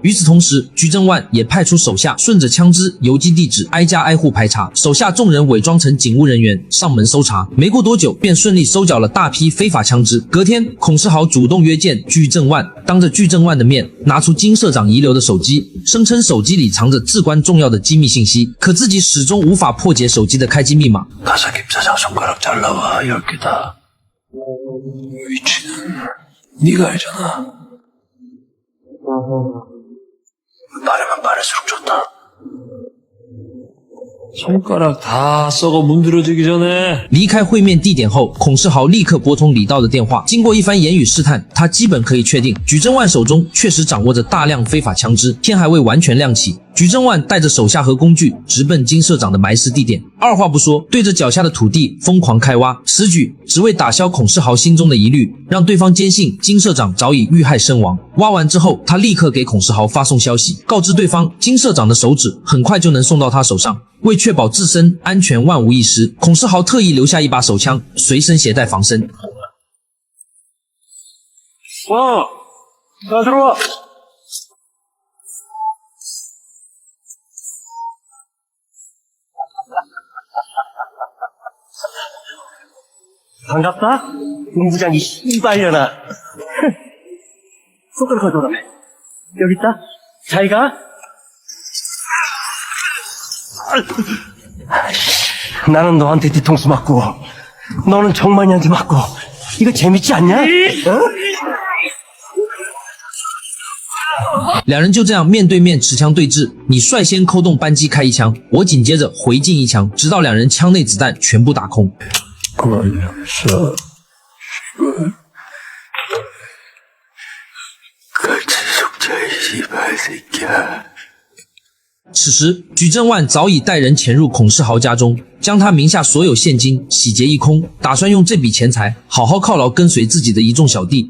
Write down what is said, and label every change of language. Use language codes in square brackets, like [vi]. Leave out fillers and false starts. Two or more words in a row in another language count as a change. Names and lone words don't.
[zh] 与此同时，举正万也派出手下顺着枪支邮寄地址挨家挨户排查，手下众人伪装成警务人员上门搜查，没过多久便顺利收缴了大批非法枪支。隔天，孔世豪主动约见具正万，当着具正万的面拿出金社长遗留的手机，声称手机里藏着至关重要的机密信息，可自己始终无法破解手机的开机密码。 [ko] 가서 김사장 손가락 잘라와 10개다. 위치는 네가 알잖아. 빠르면 빠를수록 좋다. 손가락 다 썩어 문드러지기 전에 [zh] 离开会面地点后，孔世豪立刻拨通李道的电话。经过一番言语试探，他基本可以确定举正万手中确实掌握着大量非法枪支。天还未完全亮起，举正万带着手下和工具直奔金社长的埋尸地点，二话不说，对着脚下的土地疯狂开挖。此举只为打消孔世豪心中的疑虑，让对方坚信金社长早已遇害身亡。挖完之后，他立刻给孔世豪发送消息，告知对方金社长的手指很快就能送到他手上。为确保自身安全万无一失，孔世豪特意留下一把手枪，随身携带防身。 [ko] 자, 들어와. 반갑다? 본부장 이 씨발려나. 손가락 가져라. 여기 있다. 잘 가. 나는 너한테 뒤통수 맞고 너는 정만이한테 맞고 이거 재밌지 않냐? 어? [zh] 两人就这样面对面持枪对峙，你率先扣动扳机开一枪，我紧接着回敬一枪，直到两人枪内子弹全部打空。此时，举正万早已带人潜入孔世豪家中，将他名下所有现金洗劫一空，打算用这笔钱财好好犒劳跟随自己的一众小弟。